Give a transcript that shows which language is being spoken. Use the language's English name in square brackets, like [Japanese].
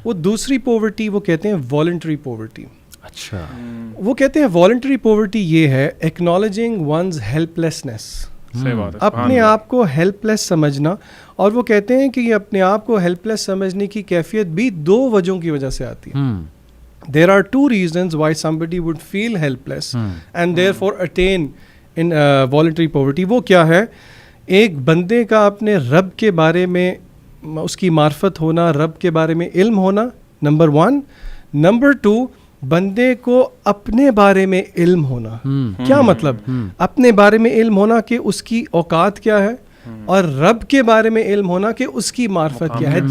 [Urdu] وہ دوسری پوورٹی وہ کہتے ہیں والنٹری پوورٹی. اچھا. وہ کہتے ہیں والنٹری پوورٹی یہ ہے [English] acknowledging one's helplessness, [Urdu] اپنے آپ کو ہیلپ لیس سمجھنا. اور وہ کہتے ہیں کہ یہ اپنے آپ کو ہیلپ لیس سمجھنے کی کیفیت بھی دو وجہوں کی وجہ سے آتی ہے. [English] There are two reasons why somebody would feel helpless and therefore attain in voluntary poverty. [Urdu] وہ کیا ہے؟ ایک بندے کا اپنے رب کے بارے میں اس کی معرفت ہونا, رب کے بارے میں علم ہونا, نمبر 1. نمبر 2, بندے کو اپنے بارے میں علم ہونا. کیا مطلب؟ اپنے بارے میں علم ہونا کہ اس کی اوقات کیا ہے, اور رب کے بارے میں علم ہونا کہ اس کی معرفت کیا ہے.